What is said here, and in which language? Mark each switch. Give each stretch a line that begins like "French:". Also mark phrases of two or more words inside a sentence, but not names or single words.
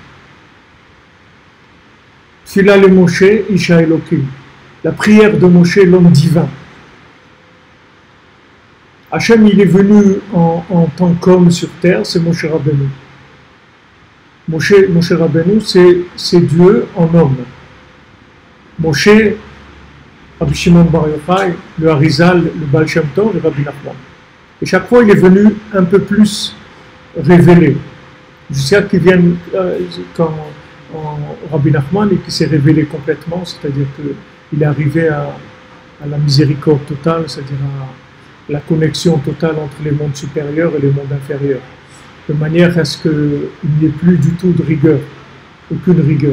Hebrew: תפילה למשה איש האלקים.
French: La prière de Moshe, l'homme divin. Hachem, il est venu en tant qu'homme sur terre, c'est Moshe Rabbeinu. Moshe Rabbeinu, c'est Dieu en homme. Moshe, Rabbi Shimon Bar Yochai, le Harizal, le Baal Shem Tov et Rabbi Nachman. Et chaque fois, il est venu un peu plus révélé. Jusqu'à qu'il vienne quand Rabbi Nachman et qui s'est révélé complètement, c'est-à-dire qu'il est arrivé à la miséricorde totale, c'est-à-dire à la connexion totale entre les mondes supérieurs et les mondes inférieurs, de manière à ce qu'il n'y ait plus du tout de rigueur, aucune rigueur.